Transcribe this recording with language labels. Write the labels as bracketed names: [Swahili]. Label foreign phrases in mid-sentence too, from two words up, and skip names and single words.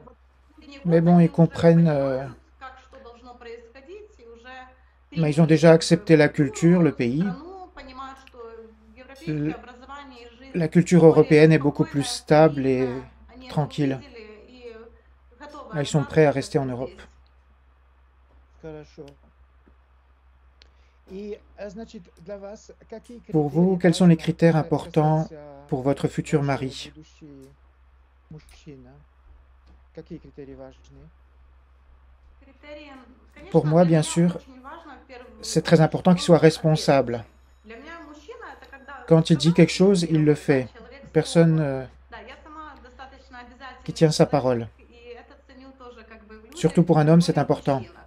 [French] Mais bon, ils comprennent. Mais ils ont déjà accepté la culture, le pays. La culture européenne est beaucoup plus stable et tranquille. Ils sont prêts à rester en Europe. [Russian] Хорошо. И, значит, для вас какие [French] Pour [Russian] критерии [French] vous, quels sont les [Russian] важно [French] critères importants [Russian] касаться [French] pour votre futur [Russian] вашего [French] mari? [Russian] будущего мужчина? Какие критерии важны? [French] Pour moi, bien sûr, c'est très important qu'il soit responsable. Quand il dit quelque chose, il le fait. Personne qui tient sa parole. Surtout pour un homme, c'est important.